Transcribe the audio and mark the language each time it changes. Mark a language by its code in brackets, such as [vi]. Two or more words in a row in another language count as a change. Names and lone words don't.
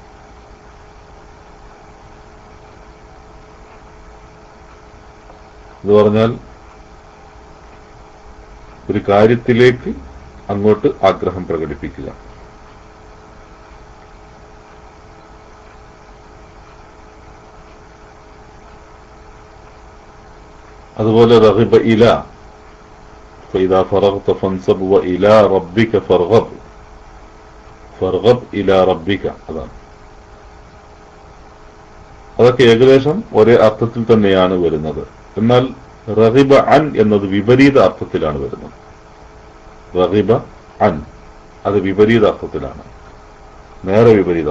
[ml] എന്ന് പറഞ്ഞാൽ ഒരു കാര്യത്തിലേക്ക് അങ്ങോട്ട് ആഗ്രഹം പ്രകടിപ്പിക്കുക. [ar] അതുപോലെ رغب إلى فإذا فرغت فانصب وإلى ربك فارغب إلى ربك. [ml] അതൊക്കെ ഏകദേശം ഒരേ അർത്ഥത്തിൽ തന്നെയാണ് വരുന്നത്. എന്നാൽ [ar] رغب عن [ml] എന്നത് വിപരീത അർത്ഥത്തിലാണ് വരുന്നത്. [ar] رغب عن [ml] അത് വിപരീത അർത്ഥത്തിലാണ്, നേരെ വിപരീതം.